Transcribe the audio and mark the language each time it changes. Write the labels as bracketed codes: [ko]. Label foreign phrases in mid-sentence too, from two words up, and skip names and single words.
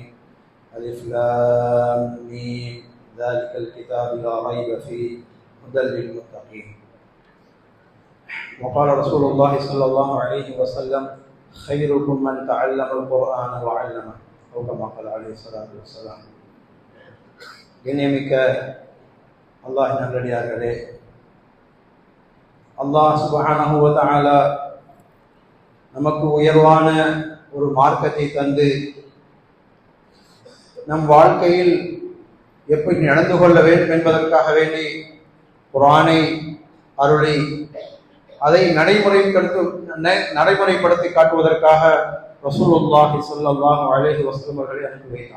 [ar] ألف لام ميم ذلك الكتاب لا ريب فيه هدى للمتقين. وقال رسول الله صلى الله عليه وسلم: خيركم من تعلم القرآن وعلمه، أو كما قال عليه الصلاة والسلام. [ta] கண்ணியமிக்க அல்லாஹ்வின் நல்லடியார்களே, அல்லாஹ் [ar] سبحانه و تعالى [ta] நமக்கு உயர்வான ஒரு மார்க்கத்தை தந்து நம் வாழ்க்கையில் எப்படி நடந்து கொள்ள வேண்டும் என்பதற்காக வேண்டி குர்ஆனை அருளி அதை நடைமுறைப்படுத்தி காட்டுவதற்காக [ar] رسول الله صلى الله عليه وسلم [ta] அவர்களை அனுப்பி வைத்தார்.